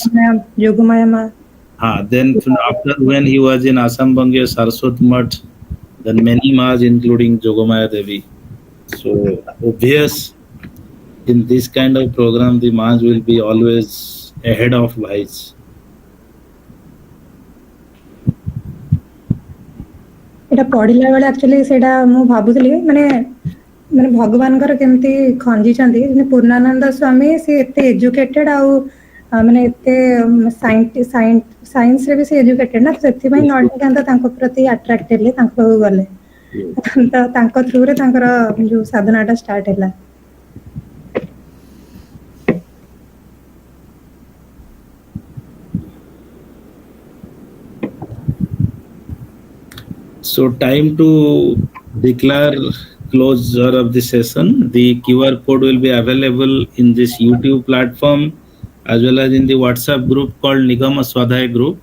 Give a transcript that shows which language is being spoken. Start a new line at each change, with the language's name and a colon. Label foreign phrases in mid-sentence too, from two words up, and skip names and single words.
English: Jogumaya Ma. Then after, when he was in Assam Bangya Saraswat Mutt, then many Ma's including Jogomaya Devi. So obvious, in this kind of program the Ma's will be always ahead of Bhais.
Odia: ଏଇଟା ପଢିଲା ବେଳେ ଆକ୍ଚୁଆଲି ସେଇଟା ମୁଁ ଭାବୁଥିଲି ମାନେ ମାନେ ଭଗବାନଙ୍କର କେମିତି ଖଞ୍ଜିଛନ୍ତି ଯେମିତି ପୂର୍ଣ୍ଣାନନ୍ଦ ସ୍ୱାମୀ ସେ ଏତେ ଏଜୁକେଟେଡ୍ ଆଉ ମାନେ ଏତେ ସାଇନ୍ସରେ ବି ସେ ଏଜୁକେଟେଡ୍ ନା ସେଥିପାଇଁ ନଡ଼ିକାନ୍ତ ତାଙ୍କ ପ୍ରତି ଆଟ୍ରାକ୍ଟ ହେଲେ ତାଙ୍କ ପାଖକୁ ଗଲେ ତ ତାଙ୍କ ଥ୍ରୁରେ ତାଙ୍କର ଯୋଉ ସାଧନାଟା ଷ୍ଟାର୍ଟ ହେଲା.
English: So time to declare closure of the session. The QR code will be available in this YouTube platform as well as in the WhatsApp group called NIGAM SWADHYAYA group.